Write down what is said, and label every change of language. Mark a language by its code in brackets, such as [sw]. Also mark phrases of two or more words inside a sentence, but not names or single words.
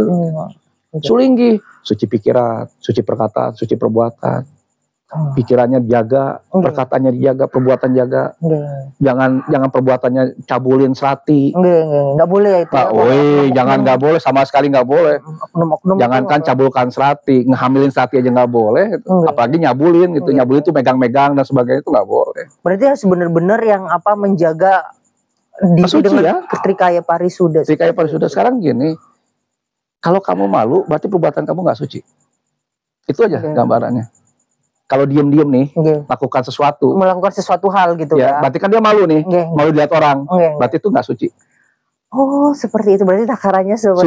[id] Sulinggi, suci pikiran, suci perkataan, suci perbuatan. Pikirannya dijaga, perkataannya dijaga, perbuatan jaga. Jangan perbuatannya cabulin serati. Nggak boleh ya itu. Jangan, nggak boleh, sama sekali nggak boleh. Jangankan cabulkan serati, ngehamilin serati aja nggak boleh. Apalagi nyabulin gitu, nyabulin itu megang-megang dan sebagainya, itu nggak boleh. Berarti harus benar-benar yang apa menjaga diri dengan trikaya parisuda. Trikaya parisuda. Sekarang gini, kalau kamu malu, berarti perbuatan kamu nggak suci. Itu aja gambarannya. Kalau diem-diem nih, melakukan sesuatu hal gitu ya. Berarti kan dia malu nih, malu dilihat orang. Berarti itu nggak suci. Oh, seperti itu. Berarti takarannya seperti